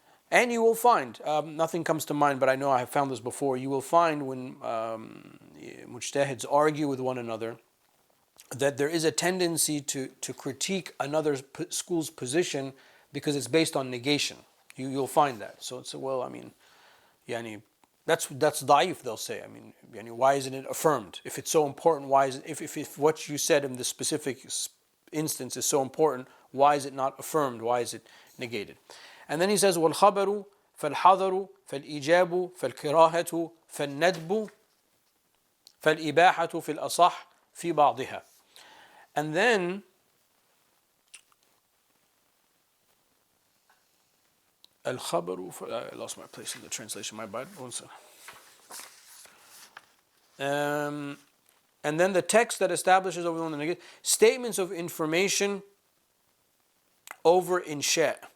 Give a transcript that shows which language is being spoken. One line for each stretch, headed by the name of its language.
English: And you will find, nothing comes to mind, but I know I have found this before, you will find when mujtahids argue with one another, that there is a tendency to critique another school's position because it's based on negation. You'll find that. So it's, that's da'if, they'll say. Why isn't it affirmed? If it's so important, why is it, if what you said in this specific instance is so important, why is it not affirmed? Why is it negated?
Arabic: And then he says, وَالْخَبَرُ فَالْحَذَرُ فَالْإِجَابُ فَالْكِرَاهَةُ فَالنَّدْبُ فَالْإِبَاحَةُ فِي الْأَصَحِ فِي بَعْضِهَا.
English: And then I lost my place in the translation, my bad. One second. And then the text that establishes over the one that negates, statements of information over insha.